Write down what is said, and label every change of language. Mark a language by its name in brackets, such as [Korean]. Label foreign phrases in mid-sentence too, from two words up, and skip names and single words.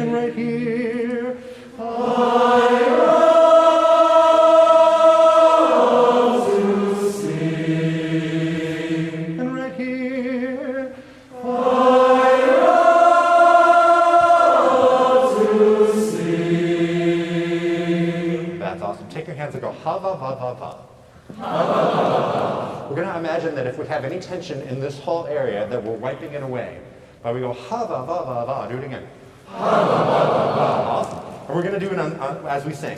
[English] And right here. I love to sing. And right here. That's awesome. Take your hands and go ha va va va va. We're going to imagine that if we have any tension in this whole area, that we're wiping it away. But we go ha va va va va. Do it again. Ha va va va va. Awesome. And we're going to do it as we sing.